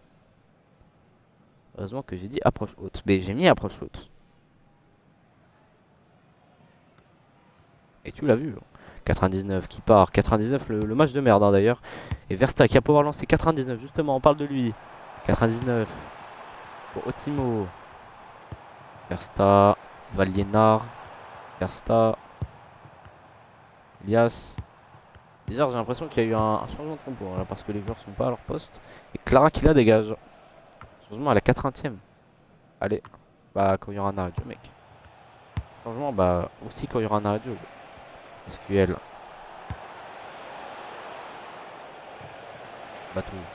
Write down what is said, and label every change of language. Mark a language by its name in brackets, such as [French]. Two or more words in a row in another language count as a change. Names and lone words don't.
[French] Heureusement que j'ai dit approche haute. Mais j'ai mis approche haute. Et tu l'as vu. 99 qui part. 99, le match de merde hein, d'ailleurs. Et Versta qui a pouvoir lancer 99. Justement, on parle de lui. 99 pour Otimo. Versta. Valiénard. Versta. Elias. Bizarre, j'ai l'impression qu'il y a eu un changement de compo là, parce que les joueurs sont pas à leur poste. Et Clara qui la dégage. Changement à la 80e. Allez. Bah, quand il y aura un arrêt de jeu, mec. Changement, bah, aussi quand il y aura un arrêt de jeu. SQL. Batou.